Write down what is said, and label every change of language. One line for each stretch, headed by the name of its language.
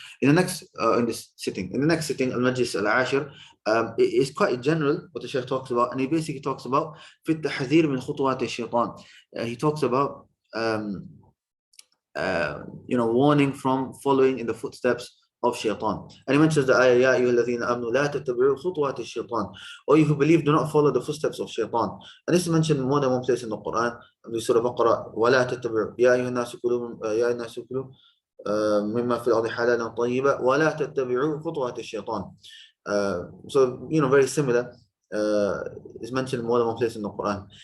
English: In this sitting, Al-Majlis Al-Ashir, it is quite general what the Shaykh talks about, and he basically talks about
Arabic: في التحذير من خطوات الشيطان.
English: He talks about warning from following in the footsteps of shaitan. And he mentions the ayah,
Arabic: يا أيها الذين آمنوا لا تتبعوا خطوات الشيطان.
English: Or you who believe, do not follow the footsteps of shaitan. And this is mentioned in more than one place in the Quran. In Surah Baqarah,
Arabic: ولا تتبعوا يا أيها الناس كلوا مما في الأرض حلالا طيبا ولا تتبعوا خطوات الشيطان.
English: So very similar is mentioned in more than one place in the Quran.